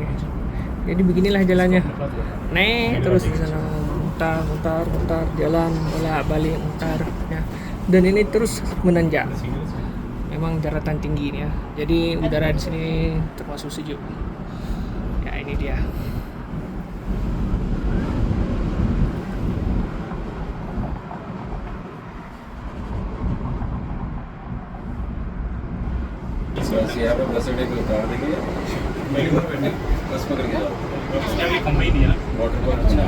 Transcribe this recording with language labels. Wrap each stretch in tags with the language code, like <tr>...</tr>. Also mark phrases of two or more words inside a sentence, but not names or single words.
<id>Jadi beginilah jalannya. Nih, terus di sana mutar, jalan balik mutar ya. Dan ini terus menanjak. Memang daratan tinggi ini ya. Jadi udara di sini termasuk sejuk. Ya, ini dia.</id> <hi>यहाँ पे बस अड्डे पे उतार देंगे बस पकड़ के जाओ वाटर पार्क</hi>